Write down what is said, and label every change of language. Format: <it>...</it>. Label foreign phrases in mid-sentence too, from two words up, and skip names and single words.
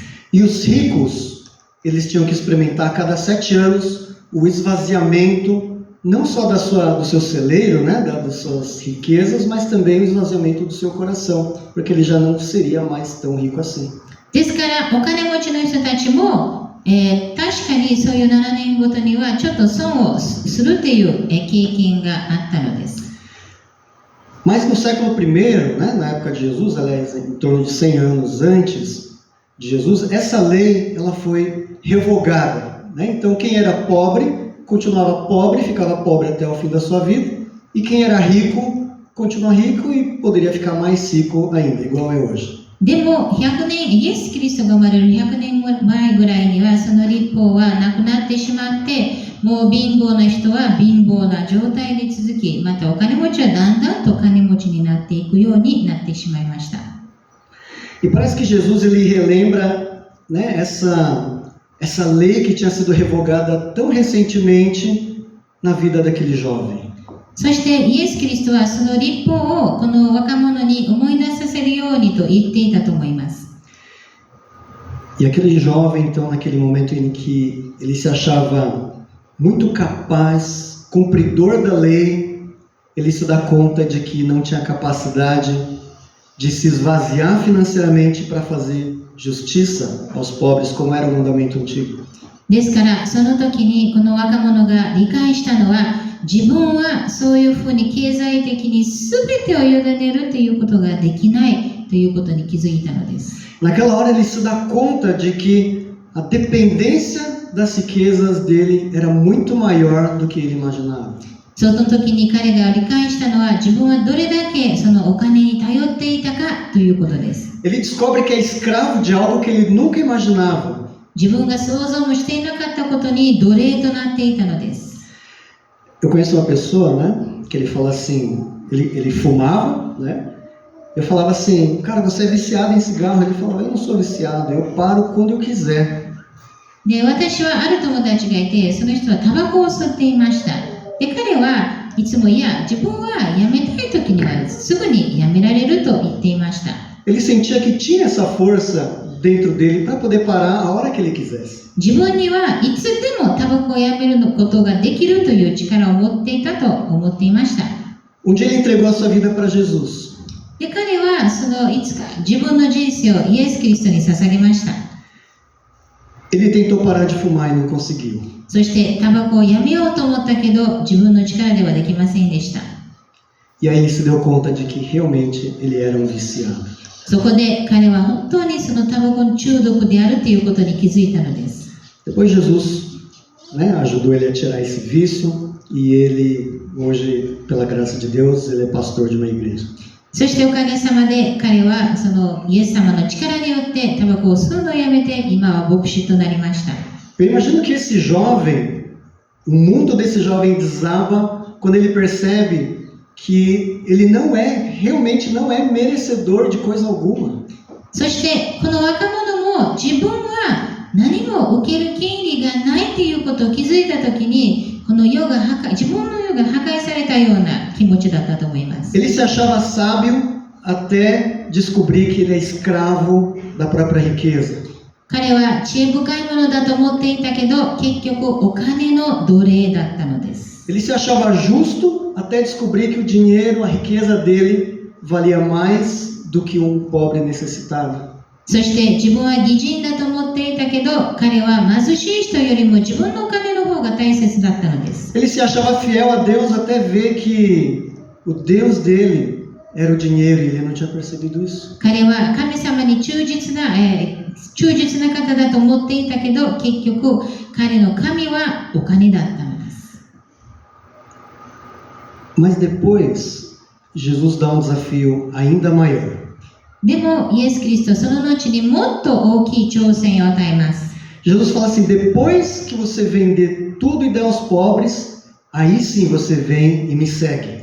<pt>E os ricos, eles tinham que experimentar a cada 7 anos o esvaziamento não só do seu celeiro, né, das suas riquezas, mas também o esvaziamento do seu coração, porque ele já não seria mais tão rico assim.</pt> <ja>ですからお金持ちの人たちも、確かにそういう7年ごとにはちょっと損をするという経験があったのです。</ja> <pt>Mas no século I, né, na época de Jesus, aliás, em torno de 100 anos antes de Jesus, essa lei ela foi revogada, né? Então quem era pobre continuava pobre, ficava pobre até o fim da sua vida, e quem era rico continua rico e poderia ficar mais rico ainda, igual é hoje.</pt> <ja>でも100年、イエス・キリストが生まれる100年前ぐらいにはその律法はなくなってしまって、もう貧乏な人は貧乏な状態で続き、またお金持ちはだんだんと金持ちになっていくようになってしまいました。</ja> <pt>E parece que Jesus ele relembra, né, essa lei que tinha sido revogada tão recentemente na vida daquele jovem.</pt> <ja>そしてイエス・キリストはその律法をこの若者に思い出させるようにと言っていたと思います。</ja> <pt>E aquele jovem, então, naquele momento em que ele se achava muito capaz, cumpridor da lei, ele se dá conta de que não tinha capacidade de se esvaziar financeiramente para fazer justiça aos pobres, como era o mandamento antigo.</pt> <ja>ですから、その時にこの若者が理解したのは、自分はそういうふうに経済的に全てを委ねるということができないということに気づいたのです。</ja> <pt>Naquela hora ele se dá conta de que a dependência das riquezas dele era muito maior do que ele imaginava.</pt> <ja>その時に彼が理解したのは、自分はどれだけそのお金に頼っていたかということです。</ja> <pt>Ele descobre que é escravo de algo que ele nunca imaginava.</pt> <ja>自分が想像もしていなかったことに奴隷となっていたのです。</ja> <pt>Eu conheço uma pessoa, né, que ele fala assim, ele fumava, né? Eu falava assim, cara, você é viciado em cigarro? Ele falava, eu não sou viciado, eu paro quando eu quiser.</pt> <ja>で、私はある友達がいて、その人はタバコを吸っていました。で、彼はいつも、いや、自分はやめたい時にはすぐにやめられると言っていました。</ja> <pt>Ele sentia que tinha essa força dentro dele para poder parar a hora que ele quisesse.</pt> <ja>自分にはいつでもタバコをやめることができるという力を持っていたと思っていました。</ja> <pt>Um dia ele entregou a sua vida para Jesus.</pt> <ja>で、彼はいつか自分の人生をイエス・キリストに捧げました。</ja> <pt>Ele tentou parar de fumar e não conseguiu.</pt> <ja>そしてタバコをやめようと思ったけど、自分の力ではできませんでした。</ja> <pt>E aí ele se deu conta de que realmente ele era um viciado.</pt> <ja>そこで彼は本当にそのタバコの中毒であるということに気づいたのです。</ja> <pt>Depois Jesus, né, ajudou ele a tirar esse vício e ele hoje, pela graça de Deus, ele é pastor de uma igreja.</pt> <ja>そしておかげさまで彼はそのイエス様の力によってタバコを吸うのをやめて今は牧師となりました。</ja> <pt>Eu imagino que esse jovem, o mundo desse jovem desaba quando ele percebe que ele realmente não é merecedor de coisa alguma.</pt> <ja>そしてこの若者も自分は何も受ける権利がないということを気づいたときに、この自分の世が破壊されたような気持ちだったと思います。</ja> <pt>Ele se achava sábio até descobrir que ele é escravo da própria riqueza.</pt> <ja>彼は知恵深いものだと思っていたけど、結局お金の奴隷だったのです。</ja> <pt>Ele se achava justo até descobrir que o dinheiro, a riqueza dele, valia mais do que um pobre necessitado.</pt> <ja>そして自分は義人だと思っていたけど、彼は貧しい人よりも自分のお金の方が大切だったのです。</ja> <pt>Ele se achava fiel a Deus até ver que o Deus dele era o dinheiro e ele não tinha percebido isso.</pt> <ja>彼は神様に忠実な方だと思っていたけど、結局彼の神はお金だったのです。</ja> <pt>Mas depois, Jesus dá um desafio ainda maior.</pt> <ja>でもイエス・キリストはその後にもっと大きい挑戦を与えます。</ja> <pt>Jesus fala assim, depois que você vender tudo e der aos pobres, aí sim você vem e me segue.</pt>